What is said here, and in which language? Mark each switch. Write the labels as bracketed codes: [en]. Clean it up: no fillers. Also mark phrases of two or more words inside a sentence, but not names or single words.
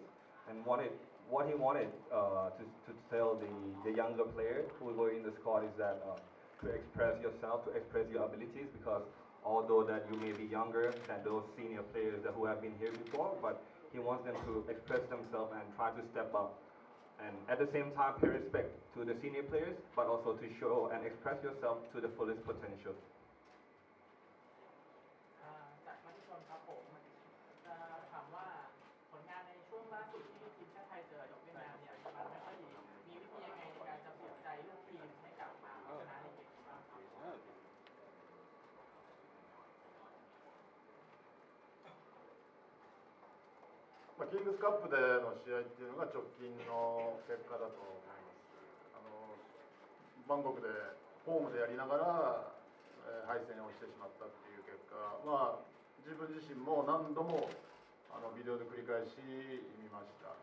[en] And what he wanted to tell the younger players who were in the squad is that to express yourself, to express your abilities, because although that you may be younger than those senior players who have been here before, but he wants them to express themselves and try to step up. And at the same time pay respect to the senior players, but also to show and express yourself to the fullest potential. [th] จากมติชนครับผมจะถามว่าผลงานในช่วงล่าสุดที่ทีมชาติไทยเจอกับเวียดนามเนี่ยมันไม่ค่อยดีมีวิธียังไงในการจะปลุกใจลูกทีมให้กลับมาเอาชนะในเกมนี้บ้างครับ [ja] キングスカップでの試合っていうのが直近の結果だと思います。バンコクでホームでやりながら、敗戦をしてしまったっていう結果、自分自身も何度もビデオで繰り返し見ました。